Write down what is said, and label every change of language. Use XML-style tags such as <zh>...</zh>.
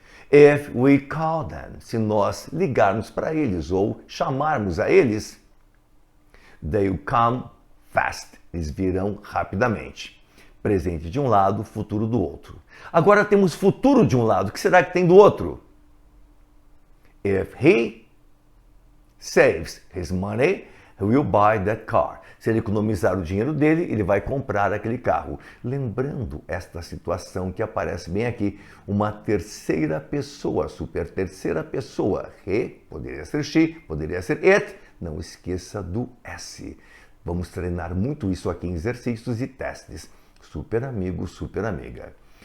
<en>If we call them,</en> <pt>se nós ligarmos para eles ou chamarmos a eles,</pt> <en>they'll come fast,</en> <pt>eles virão rapidamente. Presente de um lado, futuro do outro. Agora temos futuro de um lado, o que será que tem do outro?</pt> <en>If he saves his money, he will buy that car.</en> <pt>Se ele economizar o dinheiro dele, ele vai comprar aquele carro. Lembrando esta situação que aparece bem aqui, uma terceira pessoa, super terceira pessoa. He, poderia ser she, poderia ser it. Não esqueça do S. Vamos treinar muito isso aqui em exercícios e testes. Super amigo, super amiga.</pt>